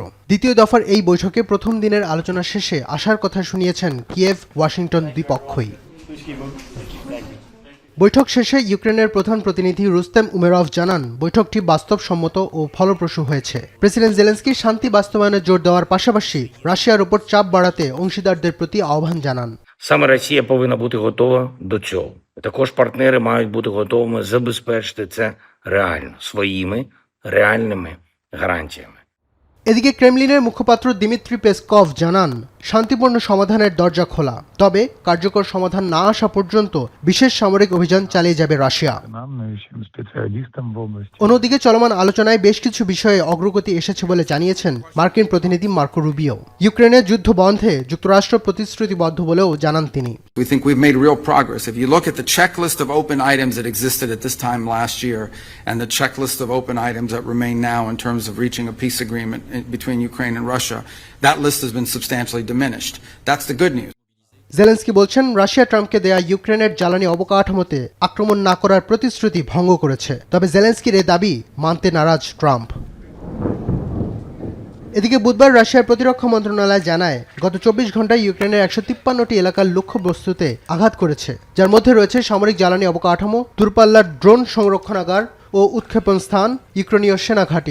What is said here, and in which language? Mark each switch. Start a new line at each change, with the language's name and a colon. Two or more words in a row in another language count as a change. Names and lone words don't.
Bangla: দ্বিতীয় দফার এই বৈঠকে প্রথম দিনের আলোচনা শেষে আশার কথা শুনিয়েছেন কিয়েভ, ওয়াশিংটন দুই পক্ষই। বৈঠক শেষে ইউক্রেনের প্রধান প্রতিনিধি রুস্তেম উমেরভ জানান, বৈঠকটি বাস্তবসম্মত ও ফলপ্রসূ হয়েছে। প্রেসিডেন্ট জেলেনস্কি শান্তি বাস্তবায়নে জোর দেওয়ার পাশাপাশি রাশিয়ার উপর চাপ বাড়াতে অংশীদারদের প্রতি আহ্বান জানান।
Ukrainian: Саме Росія повинна бути готова до цього. Також партнери мають бути готовими забезпечити це реально, своїми реальними гарантіями.
Bangla: এদিকে ক্রেমলিনের মুখপাত্র দিমিত্রি পেসকভ জানান, শান্তিপূর্ণ সমাধানের দরজা খোলা, তবে কার্যকর সমাধান না আসা পর্যন্ত বিশেষ সামরিক অভিযান চালিয়ে যাবে রাশিয়া। অন্যদিকে চলমান আলোচনায় বেশ কিছু বিষয়ে অগ্রগতি এসেছে বলে জানিয়েছেন মার্কিন প্রতিনিধি মার্কো রুবিও। ইউক্রেনের যুদ্ধ বন্ধে যুক্তরাষ্ট্র প্রতিশ্রুতিবদ্ধ বলেও জানান তিনি।
English: We think we've made real progress. If you look at the checklist of open items that existed at this time last year and the checklist of open items that remain now in terms of reaching a peace agreement between Ukraine and Russia, that list has been substantially diminished. That's the good news.
Bangla: জেলেনস্কি বলছেন, রাশিয়া ট্রাম্পকে দেয়া ইউক্রেনের জ্বালানি অবকাঠামোতে আক্রমণ না করার প্রতিশ্রুতি ভঙ্গ করেছে। তবে জেলেনস্কির এ দাবি মানতে নারাজ ট্রাম্প। এদিকে বুধবার রাশিয়ার প্রতিরক্ষা মন্ত্রণালয় জানায়, গত 24 ঘন্টায় ইউক্রেনের 153টি এলাকার লক্ষ্যবস্তুতে আঘাত করেছে, যার মধ্যে রয়েছে সামরিক জ্বালানি অবকাঠামো, দূরপাল্লার ড্রোন সংরক্ষণাগার ও উৎক্ষেপণ স্থান, ইউক্রেনীয় সেনা ঘাঁটি।